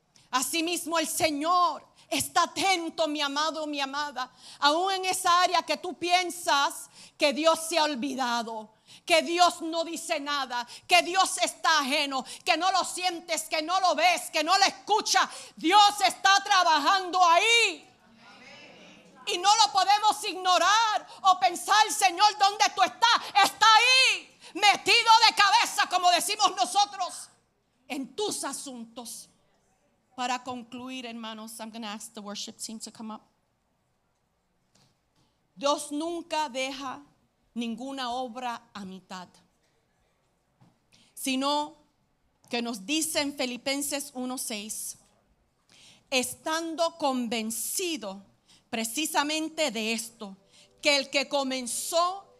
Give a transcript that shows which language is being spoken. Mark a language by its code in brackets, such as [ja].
[es] Asimismo el Señor está atento, mi amado, mi amada, aún en esa área que tú piensas que Dios se ha olvidado, que Dios no dice nada, que Dios está ajeno, que no lo sientes, que no lo ves, que no lo escuchas. Dios está trabajando ahí. Y no lo podemos ignorar o pensar: Señor, ¿dónde tú estás? Está ahí, metido de cabeza, como decimos nosotros, en tus asuntos. Para concluir, hermanos, [en] I'm going to ask the worship team to come up. [es] Dios nunca deja ninguna obra a mitad, sino que nos dice en Filipenses 1:6, estando convencido precisamente de esto, que el que comenzó